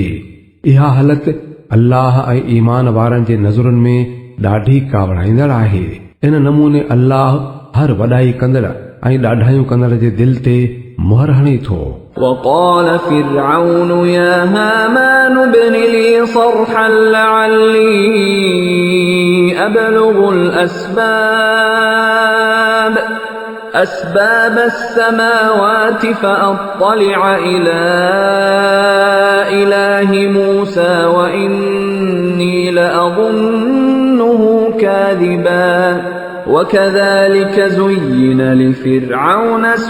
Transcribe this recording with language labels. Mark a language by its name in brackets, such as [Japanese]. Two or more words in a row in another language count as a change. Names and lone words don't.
[Sindhi] इहा हालत अल्लाह ऐं ईमान वारनि जे नज़रुनि में ॾाढी कावड़ाईंदड़ आहे। इन नमूने अल्लाह हर वॾाई कंदड़ ऐं ॾाढायूं कंदड़ जे दिल ते मुहर हणे थो। [Arabic] وقال فرعون يا هامان ابن لي صرحا لعلي أبلغ أسباب السماوات فأطلع إلى إله موسى وإني لأظنه كاذبا وكذلك زين لفرعون